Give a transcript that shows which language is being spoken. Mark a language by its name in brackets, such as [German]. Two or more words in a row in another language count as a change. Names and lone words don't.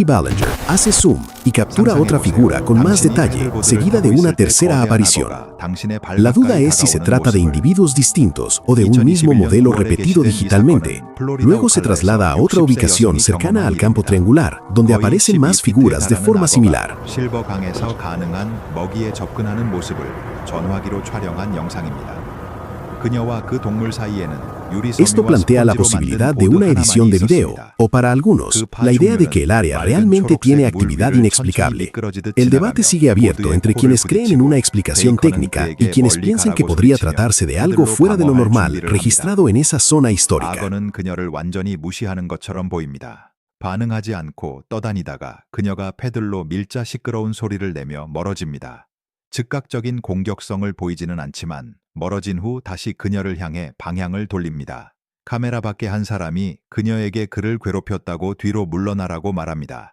[Spanish] Ballinger hace zoom y captura otra figura con más detalle, seguida de una tercera aparición. La duda es si se trata de individuos distintos o de un mismo modelo repetido digitalmente. Luego se traslada a otra ubicación cercana al campo triangular, donde aparecen más figuras de forma similar. [Korean] 실버강에서 가능한 먹이에 접근하는 모습을 전화기로 촬영한 영상입니다. 그녀와 그 동물 사이에는 [Spanish] Esto plantea la posibilidad de una edición de video, o para algunos, la idea de que el área realmente tiene actividad inexplicable. El debate sigue abierto entre quienes creen en una explicación técnica y quienes piensan que podría tratarse de algo fuera de lo normal registrado en esa zona histórica. [Korean] 악어는 그녀를 완전히 무시하는 것처럼 보입니다. 반응하지 않고 떠다니다가 그녀가 패들로 밀자 시끄러운 소리를 내며 멀어집니다. 즉각적인 공격성을 보이지는 않지만 멀어진 후 다시 그녀를 향해 방향을 돌립니다. 카메라 밖에 한 사람이 그녀에게 그를 괴롭혔다고 뒤로 물러나라고 말합니다.